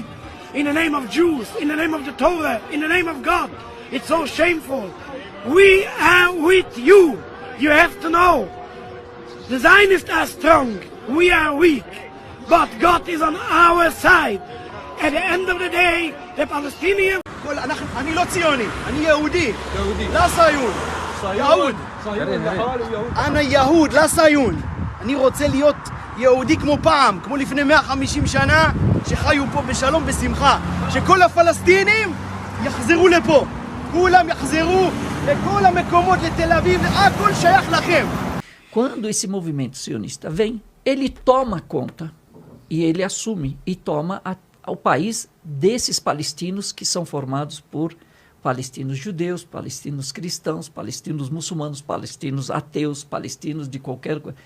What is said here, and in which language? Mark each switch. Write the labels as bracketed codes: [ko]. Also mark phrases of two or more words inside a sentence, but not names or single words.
[en] In the name of Jews, in the name of the Torah, in the name of God. It's so shameful. We are with you. You have to know. The Zionists are strong. We are weak. But God is on our side. At the end of the day, the Palestinians... [he] אני לא ציוני, אני יהודי. לא ציון. יהוד. אני יהוד, לא ציון. אני רוצה להיות יהודי כמו פעם, כמו לפני 150 שנה, שחיו פה בשלום בשמחה. שכל הפלסטינים יחזרו לפה. כולם יחזרו לכל המקומות, לתל אביב, הכל שייך לכם. [pt] Quando esse movimento sionista vem, ele toma conta e ele assume e toma o país desses palestinos, que são formados por palestinos judeus, palestinos cristãos, palestinos muçulmanos, palestinos ateus, palestinos de qualquer coisa.